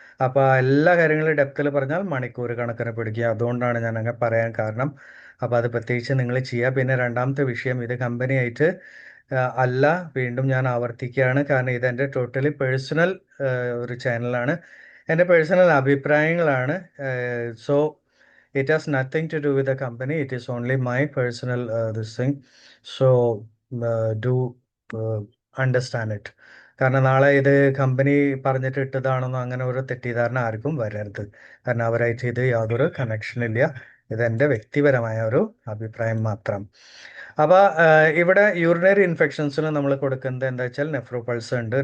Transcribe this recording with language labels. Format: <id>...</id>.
<ml>അപ്പോൾ എല്ലാ കാര്യങ്ങളും ഡെപ്തിൽ പറഞ്ഞാൽ മണിക്കൂർ കണക്കിന് പിടിക്കുക. അതുകൊണ്ടാണ് ഞാൻ അങ്ങനെ പറയാൻ കാരണം. അപ്പോൾ അത് പ്രത്യേകിച്ച് നിങ്ങൾ ചെയ്യുക. പിന്നെ രണ്ടാമത്തെ വിഷയം, ഇത് കമ്പനിയായിട്ട് അല്ല, വീണ്ടും ഞാൻ ആവർത്തിക്കുകയാണ്. കാരണം ഇതെൻ്റെ ടോട്ടലി പേഴ്സണൽ ഒരു ചാനലാണ്. എൻ്റെ personal അഭിപ്രായങ്ങളാണ്.</ml> <en>So it has nothing to do with the company. It is only my personal this thing. So do understand it.</en> <ml>കാരണം നാളെ ഇത് കമ്പനി പറഞ്ഞിട്ട് ഇട്ടതാണെന്നോ അങ്ങനെ ഒരു തെറ്റിദ്ധാരണ ആർക്കും വരരുത്. കാരണം അവരായിട്ട് ഇത് യാതൊരു കണക്ഷൻ ഇല്ല. ഇതെൻ്റെ വ്യക്തിപരമായ ഒരു അഭിപ്രായം മാത്രം. അപ്പോൾ ഇവിടെ യൂറിനറി ഇൻഫെക്ഷൻസിന് നമ്മൾ കൊടുക്കുന്നത് എന്താ വെച്ചാൽ നെഫ്രോപൾസ് ഉണ്ട്.</ml>